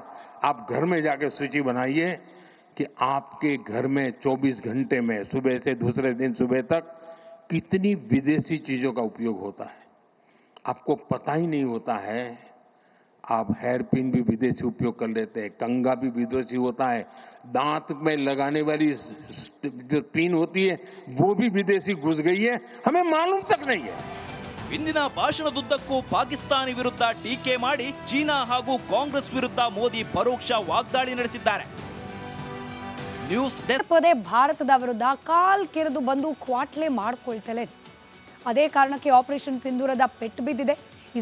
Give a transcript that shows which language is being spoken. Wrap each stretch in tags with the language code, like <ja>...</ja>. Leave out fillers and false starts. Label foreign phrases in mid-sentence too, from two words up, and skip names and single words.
<hi>आप घर में जाकर सूची बनाइए कि आपके घर में 24 घंटे में सुबह से दूसरे दिन सुबह तक कितनी विदेशी चीजों का उपयोग होता है. आपको पता ही नहीं होता है. आप</hi> <en>hair pin</en> <hi>भी विदेशी उपयोग कर लेते हैं, कंघा भी विदेशी होता है, दांत में लगाने वाली जो पिन होती है वो भी विदेशी घुस गई है, हमें मालूम तक नहीं है.</hi> <kn>ಇಂದಿನ ಭಾಷಣದುದ್ದಕ್ಕೂ ಪಾಕಿಸ್ತಾನಿ ವಿರುದ್ಧ ಟೀಕೆ ಮಾಡಿ ಚೀನಾ ಹಾಗೂ ಕಾಂಗ್ರೆಸ್ ವಿರುದ್ಧ ಮೋದಿ ಪರೋಕ್ಷ ವಾಗ್ದಾಳಿ ನಡೆಸಿದ್ದಾರೆ. ನ್ಯೂಸ್ ಡೆಸ್ಕ್. ಭಾರತದ ವಿರುದ್ಧ ಕಾಲ್ ಕೆರೆದು ಬಂದು ಕ್ವಾಟ್ಲೆ ಮಾಡ್ಕೊಳ್ತಲೇ ಇದೆ. ಅದೇ ಕಾರಣಕ್ಕೆ ಆಪರೇಷನ್ ಸಿಂಧೂರದ ಪೆಟ್ಟು ಬಿದ್ದಿದೆ.</kn>